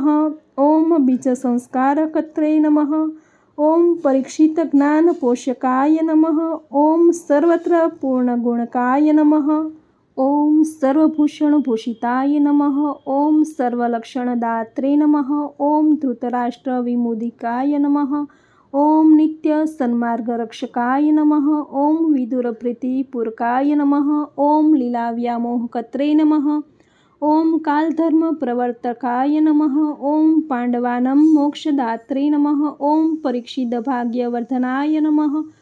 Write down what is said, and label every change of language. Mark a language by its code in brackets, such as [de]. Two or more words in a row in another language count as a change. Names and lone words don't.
[sa] ઓમ બીજસંસ્કારકર્ત્રે નમઃ. ઓમ પરીક્ષિતજ્ઞાનપોષકાય નમઃ. ઓમ સર્વત્ર પૂર્ણગુણકાય નમઃ. ઓમ સર્વભૂષણભૂષિતાય નમઃ. ઓમ સર્વલક્ષણદાત્રે નમઃ. ઓમ ધૃતરાષ્ટ્રવિમુદિકાય નમઃ. ओम नित्य सन्मार्गरक्षकाय नमः। ओम विदुरप्रीतिपूर्वकाय नमः। ओम लीलाव्यामोहकर्त्रे नमः। ओम कालधर्म प्रवर्तकाय नमः। ओम पांडवानां मोक्षदात्रे नमः। ओम परीक्षितभाग्यवर्धनाय नमः।